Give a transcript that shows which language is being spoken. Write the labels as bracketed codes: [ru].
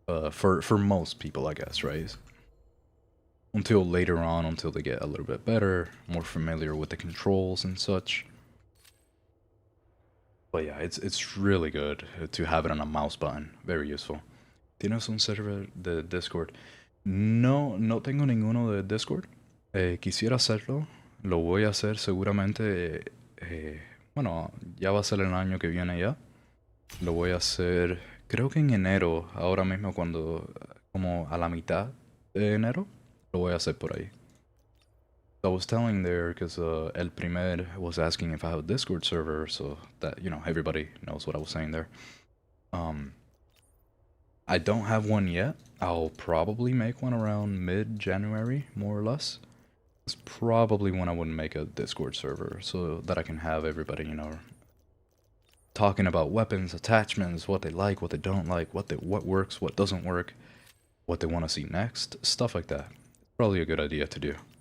[en] For most people, I guess, right? Until later on, until they get a little bit better, more familiar with the controls and such. But yeah, it's really good to have it on a mouse button. Very useful. [es] ¿Tienes un server de Discord? No, no tengo ninguno de Discord. Quisiera hacerlo. Lo voy a hacer seguramente. Bueno, ya va a ser el año que viene ya. Lo voy a hacer, creo que en enero, ahora mismo cuando, como a la mitad de enero, lo voy a hacer por ahí. [en] I was telling there because El Primer was asking if I have a Discord server, so that, you know, everybody knows what I was saying there. I don't have one yet. I'll probably make one around mid-January, more or less. It's probably when I would make a Discord server, so that I can have everybody, you know, talking about weapons, attachments, what they like, what they don't like, what works, what doesn't work, what they want to see next, stuff like that. Probably a good idea to do.